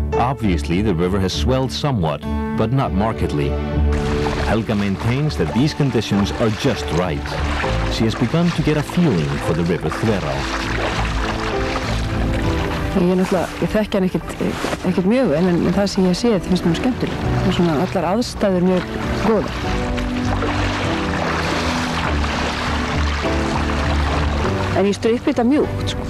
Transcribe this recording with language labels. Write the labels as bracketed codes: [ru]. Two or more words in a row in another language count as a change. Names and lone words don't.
[en] Obviously, the river has swelled somewhat, but not markedly. Helga maintains that these conditions are just right. She has begun to get a feeling for the river Þverá. [is] Ég þekki hann ekkert mjög vel, en það sem ég séð finnst mér skemmtileg. Það er svona allar aðstæður mjög góðar. En ég strýpi þetta mjúkt, sko.